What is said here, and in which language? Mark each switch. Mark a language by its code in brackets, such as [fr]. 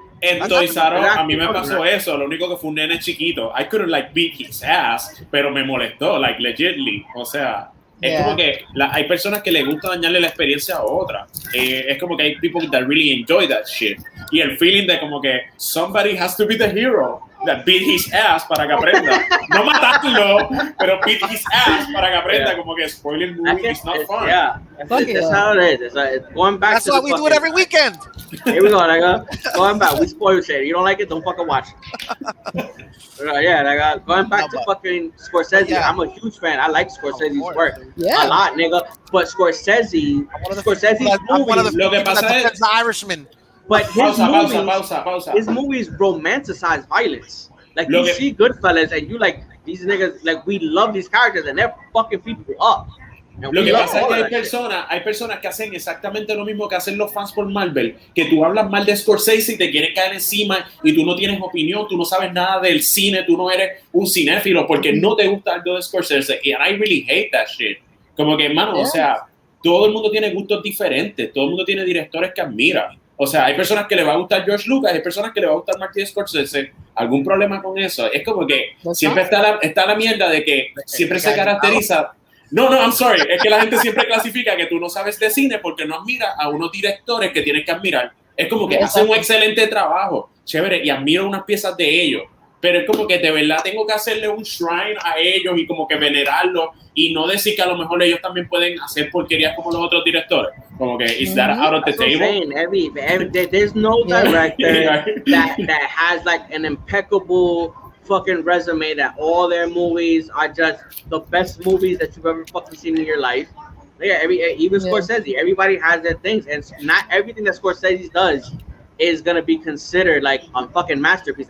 [es] En Toys R Us, a mí me pasó eso, lo único que fue un nene chiquito. [en] I couldn't like beat his ass, [es] pero me molestó, [en] like legitly. [es] O sea, es como que hay personas que les gusta dañarle la experiencia a otras. Es como que hay [en] people that really enjoy that shit. [es] Y el [en] feeling [es] de como que [en] somebody has to be the hero that beat his ass [es] para que aprenda. No matarlo, pero [en] beat his ass [es] para que aprenda. Como que [en] spoiling movie is not fun. That's how it is. It's going back. That's why we do it every weekend. Here we go, nigga. Going back. We spoil shit. You don't like it? Don't fucking watch it. Nigga. Going back to fucking Scorsese. Yeah. I'm a huge fan. I like Scorsese's work a lot, nigga. But Scorsese's movies. [es] Lo que pasa es the Irishman. [en] But his movies romanticize violence. Like you see Goodfellas and you like these niggas, like we love these characters and they're fucking people up. [es] Lo que pasa es que hay personas que hacen exactamente lo mismo que hacen los fans por Marvel, que tú hablas mal de Scorsese y te quieren caer encima y tú no tienes opinión, tú no sabes nada del cine, tú no eres un cinéfilo porque no te gusta algo de Scorsese. [en] And I really hate that shit. [es] Como que, hermano, o sea, todo el mundo tiene gustos diferentes, todo el mundo tiene directores que admira. O sea, hay personas que le va a gustar George Lucas, hay personas que le va a gustar Martin Scorsese. ¿Algún problema con eso? Es como que siempre está la mierda de que siempre se caracteriza... [en] No, I'm sorry. [es] Es que la gente siempre clasifica que tú no sabes de cine porque no admiras a unos directores que tienes que admirar. Es como que hacen un excelente trabajo, chévere, y admiro unas piezas de ellos. Pero es como que de verdad tengo que hacerle un shrine a ellos y como que venerarlos y no decir que a lo mejor ellos también pueden hacer porquerías como los otros directores. Como que, [en] is that out of the table? There's no director that has like an impeccable fucking resume that all their movies are just the best movies that you've ever fucking seen in your life. Yeah, even Scorsese, everybody has their things, and not everything that Scorsese does is gonna be considered like a fucking masterpiece.